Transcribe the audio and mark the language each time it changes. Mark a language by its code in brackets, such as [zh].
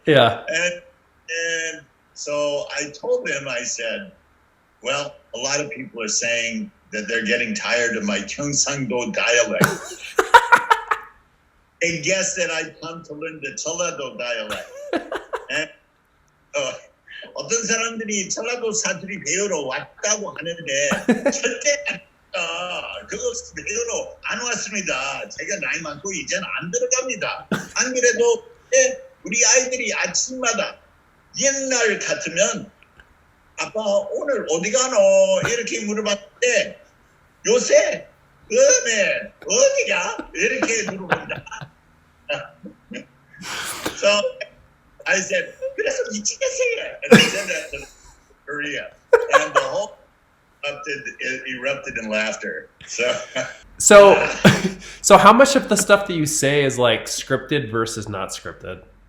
[en] Yeah. And so I told him, I said, well, a lot of people are saying that they're getting tired of my Gyeongsangdo dialect. They guess that I've come to learn the Jeollado dialect. [ko] And 어떤 사람들이 전라도 사투리 배우러 왔다고 하는데 절대 그거 배우러 안 왔습니다. 제가 나이 많고 이제는 안 들어갑니다. 안 그래도 우리 아이들이 아침마다 옛날 같으면 아빠 오늘 어디 가노? 이렇게 물어봤는데 요새 음에 어디가? 이렇게 물어본다. [en] So I said, [ko] 그래서 미치겠어요. [en] And I said that to Korea. And the whole erupted in laughter. So how much of the stuff that you say is like scripted versus not scripted?